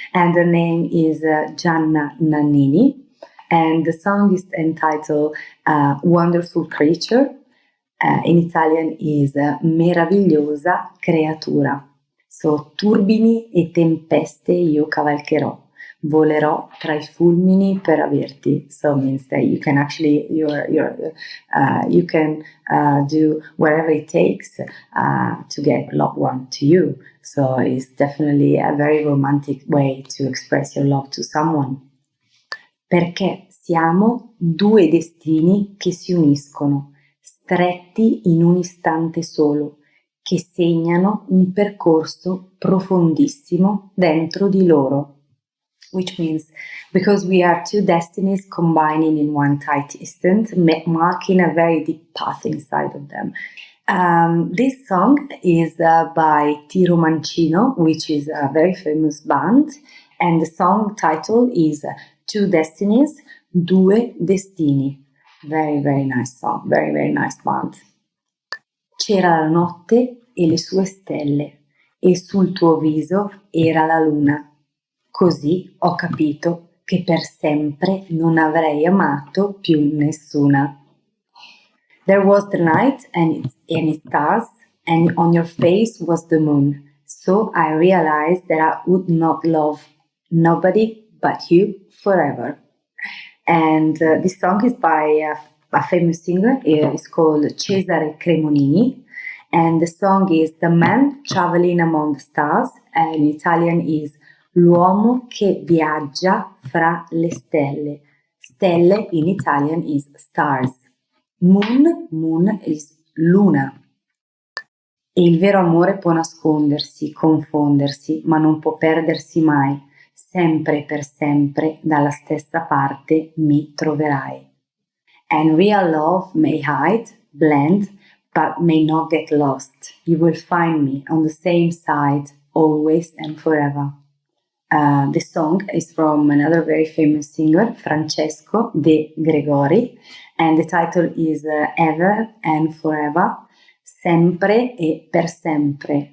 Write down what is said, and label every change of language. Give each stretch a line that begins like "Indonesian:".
English: And her name is Gianna Nannini. And the song is entitled Wonderful Creature. In Italian is Meravigliosa Creatura.
Italian: So, turbini e tempeste io cavalcherò. Volerò tra I fulmini per averti.
English: So means that you can actually you can do whatever it takes to get loved one to you. So it's definitely a very romantic way to express your love to someone.
Italian: Perché siamo due destini che si uniscono, stretti in un istante solo, che segnano un percorso profondissimo dentro di loro.
English: Which means because we are two destinies combining in one tight instant, marking a very deep path inside of them. This song is by Tiro Mancino, which is a very famous band, and the song title is Two Destinies, Due Destini. Very, very nice song, very, very nice band.
Italian: C'era la notte e le sue stelle, e sul tuo viso era la luna. Così ho capito che per sempre non avrei amato più nessuna.
English: There was the night and its stars, and on your face was the moon. So I realized that I would not love nobody but you forever. And this song is by a famous singer. It's called Cesare Cremonini. And the song is The Man Traveling Among the Stars. And in Italian is L'uomo che viaggia fra le stelle. Stelle in Italian is stars. Moon is luna.
Italian: E il vero amore può nascondersi, confondersi, ma non può perdersi mai. Sempre per sempre dalla stessa parte mi troverai.
English: And real love may hide, blend, but may not get lost. You will find me on the same side, always and forever. The song is from another very famous singer, Francesco De Gregori, and the title is Ever and Forever, Sempre e per sempre.